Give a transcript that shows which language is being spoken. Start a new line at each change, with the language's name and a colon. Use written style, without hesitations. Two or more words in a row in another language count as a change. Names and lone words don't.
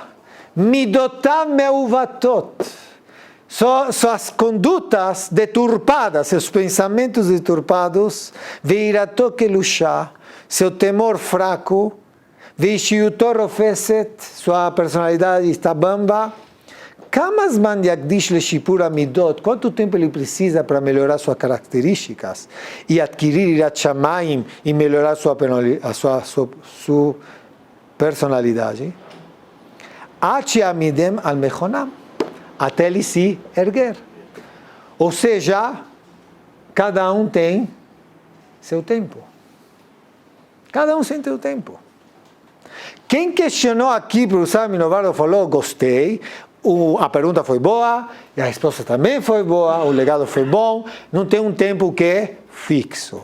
Hebrew: מידותיו מעוותות.
Portuguese: Suas condutas deturpadas, seus pensamentos deturpados,
Hebrew: ויראתו קלושה,
Portuguese: seu temor fraco,
Hebrew: ואישיותו רופפת,
Portuguese: sua personalidade está bamba.
Hebrew: כמה זמן יקדיש לשיפור המידות,
Portuguese: quanto tempo ele precisa para melhorar suas características e adquirir
Hebrew: יראת שמים
Portuguese: e melhorar sua personalidade?
Hebrew: עד יעמידם על מכונם,
Portuguese: até ele se erguer. Ou seja, cada um tem seu tempo. Cada um tem seu tempo. Quem questionou aqui, o professor Minovardo falou, gostei, a pergunta foi boa, e a resposta também foi boa, o legado foi bom, não tem um tempo que é fixo.